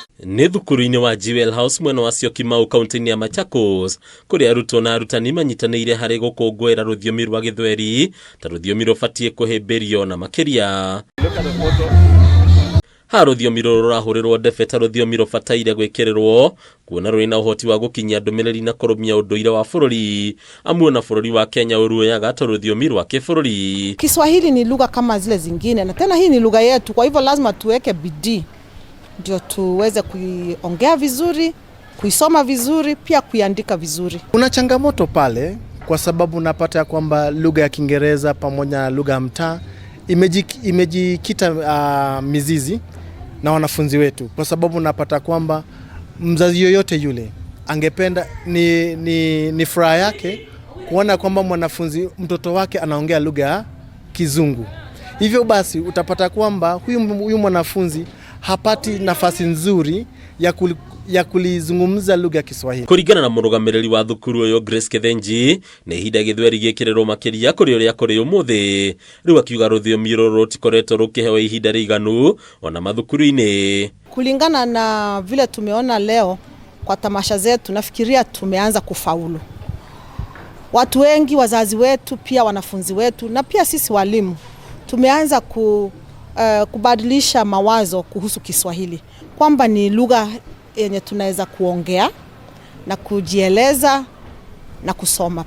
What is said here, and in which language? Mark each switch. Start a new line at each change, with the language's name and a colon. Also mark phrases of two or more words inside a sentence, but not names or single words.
Kikuyu: Nĩ thukuru-inĩ wa Jewel House mwena wa Syokimau kaunti-inĩ ya Machakos kũrĩa arutwo na arutani manyitanĩire harĩ gũkũngũĩra rũthiomi rwa Gĩthweri ta rũthiomi rũbatiĩ kũhĩmbĩrio na makĩria. Ha rũthiomi rũrũ rũrahũrĩrwo ndebe ta rũthiomi rũbataire gwĩkĩrĩrwo kuona rũrĩ na ũhoti wa gũkinyia ndũmĩrĩri na kũrũmia ũndũire wa bũrũri amwe na bũrũri wa Kenya ũruoyaga ta rũthiomi rwa kĩbũrũri.
Swahili: Kiswahili ni lugha kama zile zingine na tena hii ni lugha yetu, kwa hivyo lazima tuweke bidii ndio tuweze kuiongea vizuri, kuisoma vizuri, pia kuiandika vizuri. Kuna changamoto pale kwa sababu napata kwamba lugha ya Kiingereza pamoja na lugha ya mtaa imejikita mizizi na wanafunzi wetu, kwa sababu napata kwamba mzazi yoyote yule angependa ni furaha yake kuona kwamba mtoto wake anaongea lugha ya Kizungu. Hivyo basi utapata kwamba huyu mwanafunzi hapati nafasi nzuri ya kulizungumza lugha ya Kiswahili.
Kikuyu: Kũringana na mũrũgamĩrĩri wa thukuru ũyũ Grace Kethenji, nĩ ihinda Gĩthweri gĩkĩrĩrwo makĩria kũrĩ ũrĩa kũrĩ ũmũthĩ. Rĩu akiuga rũthiomi rũrũ rũtikoretwo rũkĩheo ihinda rĩiganu ona mathukuru-inĩ.
Swahili: Kulingana na vile tumeona leo kwa tamasha zetu, nafikiria tumeanza kufaulu. Watu wengi, wazazi wetu, pia wanafunzi wetu na pia sisi walimu tumeanza kubadilisha mawazo kuhusu Kiswahili, kwamba ni lugha yenye tunaweza kuongea na kujieleza na kusoma.